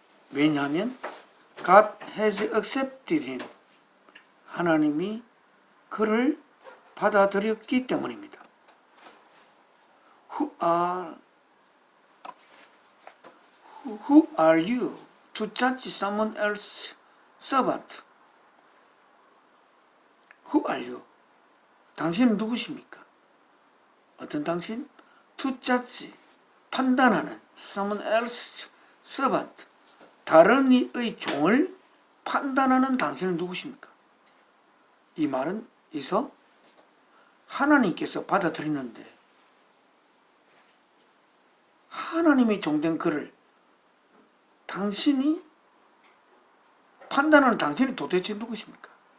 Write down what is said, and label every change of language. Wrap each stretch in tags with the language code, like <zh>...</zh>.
<ko>왜냐하면</ko> <en>God has accepted him.</en> <ko>하나님이 그를 받아들였기 때문입니다.</ko> <en>Who are you to judge someone else's servant? Who are you?</en> <ko>당신은 누구십니까? 어떤 당신?</ko> <en>To judge,</en> <ko>판단하는</ko> <en>someone else's servant.</en> <ko>다른 이의 종을 판단하는 당신은 누구십니까? 이 말은 이서 하나님께서 받아들였는데 하나님의 종된 그를 당신이 판단하는 당신이 도대체 누구십니까?</ko>